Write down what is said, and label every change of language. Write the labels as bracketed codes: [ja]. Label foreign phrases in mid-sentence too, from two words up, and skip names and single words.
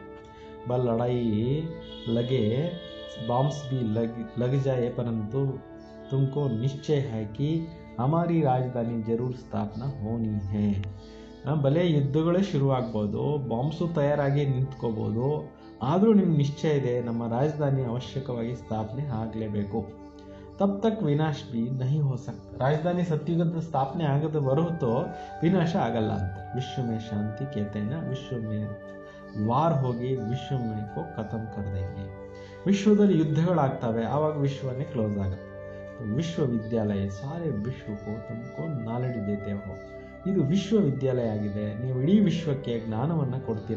[hi] बल लड़ाई लगे बॉम्ब्स भी लग जाए, परंतु तुमको निश्चय है कि हमारी राजधानी जरूर स्थापना होनी है। [kn] भले ಯುದ್ಧಗಳೇ ಶುರುವಾಗ್ಬೋದು, ಬಾಂಬ್ಸು ತಯಾರಾಗಿ ನಿಂತ್ಕೋಬೋದು, ಆದರೂ ನಿಮ್ಗೆ ನಿಶ್ಚಯ ಇದೆ, ನಮ್ಮ ರಾಜಧಾನಿ ಅವಶ್ಯಕವಾಗಿ ಸ್ಥಾಪನೆ ಆಗಲೇಬೇಕು। [hi] तब तक विनाश भी नहीं हो सकता, राजधानी सत्युगದ [kn] ಸ್ಥಾಪನೆ ಆಗದ ಹೊರತು ವಿನಾಶ ಆಗಲ್ಲ ಅಂತ। [hi] विश्व में शांति कहते हैं ना, विश्व में वार होगी विश्व को खतम कर देंगे, [kn] ವಿಶ್ವದಲ್ಲಿ ಯುದ್ಧಗಳಾಗ್ತವೆ, ಆವಾಗ ವಿಶ್ವನೇ ಕ್ಲೋಸ್ ಆಗುತ್ತೆ। ವಿಶ್ವವಿದ್ಯಾಲಯ ಸಾರೆ ವಿಶ್ವಕ್ಕೂ [hi] तुमको नॉलेज देते हो, [kn] ಇದು ವಿಶ್ವವಿದ್ಯಾಲಯ ಆಗಿದೆ, ನೀವು ಇಡೀ ವಿಶ್ವಕ್ಕೆ ಜ್ಞಾನವನ್ನು ಕೊಡ್ತೀರಾ।